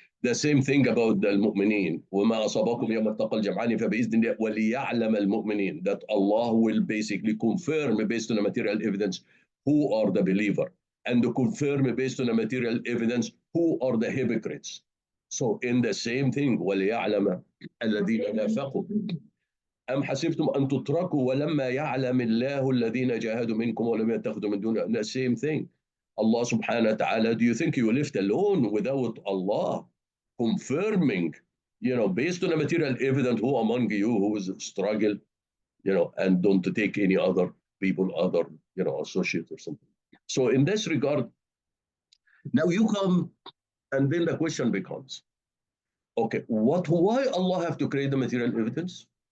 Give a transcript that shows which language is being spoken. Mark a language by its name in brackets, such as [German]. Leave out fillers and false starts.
[English] The same thing about the mu'mineen. [Arabic] وَمَا أَصَابَكُمْ يَوْمَ التَّقَى الْجَمْعَانِ فَبِإِذْنِ اللَّهِ وَلِيَعْلَمَ الْمُؤْمِنِينَ, [English] that Allah will basically confirm based on a material evidence who are the believer, and to confirm based on a material evidence who are the hypocrites. So in the same thing, [Arabic] وَلِيَعْلَمَ الَّذِينَ نَافَقُوا أَمْ حَسِبْتُمْ أَن تُتْرَكُوا وَلَمَّا يَعْلَمِ اللَّهُ الَّذِينَ جَاهَدُوا مِنكُمْ وَلَمْ يَتَّخِذُوا مِن دُونِهِ. [English] The same thing. Allah subhanahu wa ta'ala, do you think you left alone without Allah confirming, based on a material evidence, who among you who is struggle, and don't take any other people, other, associates or something. So in this regard, now you come, and then the question becomes, okay, why Allah have to create the material evidence?